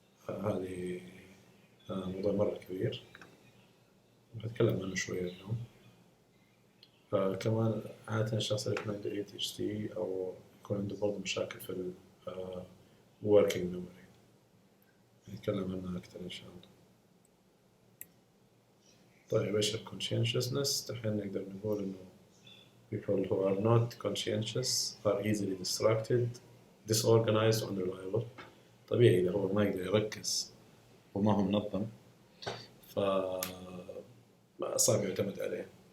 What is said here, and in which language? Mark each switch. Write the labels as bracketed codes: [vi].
[ar] هذه موضوع مرة كبير بتكلم عنه شوية اليوم. كمان عادة الشخص اللي يكون عنده ADHD أو يكون عنده برضه مشاكل في ال working memory نتكلم عنها أكثر إن شاء الله. طيب إيش ال conscientiousness؟ دحين نقدر نقول إنه [en] people who are not conscientious are easily distracted, disorganized, unreliable. [ar] طبيعي إذا هو ما يقدر يركز وما هو منظم فصعب يعتمد عليه.